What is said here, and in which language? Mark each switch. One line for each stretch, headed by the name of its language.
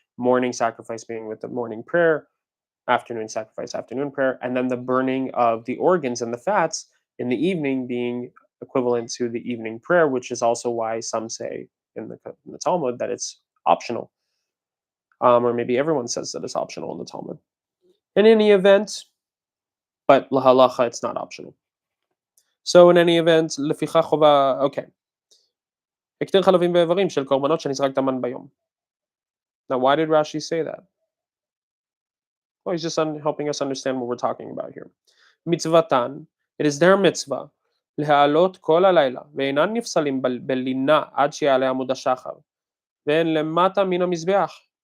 English: Morning sacrifice being with the morning prayer, afternoon sacrifice, afternoon prayer, and then the burning of the organs and the fats in the evening being equivalent to the evening prayer, which is also why some say in the Talmud that it's optional, or maybe everyone says that it's optional in the Talmud. In any event, but lahalacha, it's not optional. So in any event,
Hebrew: לפיכך חובה,
English: okay.
Hebrew: הקטיר חלבים באיברים של קורבנות שנזרק דמן ביום.
English: Now, why did Rashi say that? Well, he's just helping us understand what we're talking about here.
Hebrew: Mitzvatan,
English: it is their mitzvah,
Hebrew: להעלות כל הלילה, ואינן נפסלים בלינה עד שיעלה עמוד השחר, והן למטה מן המזבח.